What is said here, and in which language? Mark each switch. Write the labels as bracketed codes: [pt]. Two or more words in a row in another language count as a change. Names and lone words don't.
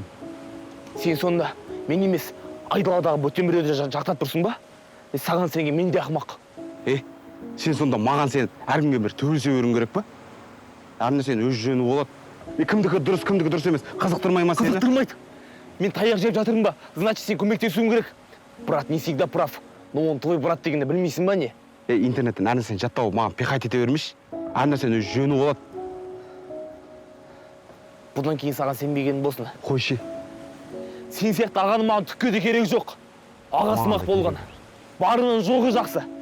[kk] Сен сонда мен емес, айдаладағы бөтен біреуді жақтап тұрсың ба? Саған сенген мен де ақымақ. Сен сонда маған сен әркімге бір төбелесе беруің керек па? Әріне сен өз жөні болады. Кімдікі дұрыс емес. Қызықтырмай ма сені? Қызықтырмайды. Мен таяқ жеп жатырмын ба? Значит, сен көмектесуің керек. [ru] Брат не всегда прав. Но он твой брат [kk] дегенді білмейсің ба не? Интернеттен әріне сен жаттау маған пихать ете бермеш. Әріне сен өз жөні болады. Бұдан кейін саған сенбеген болсын. Қойшы. Сен сияқты ағаның маған түкке де керек жоқ. Ағасымақ болған. Барының жоғы жақсы.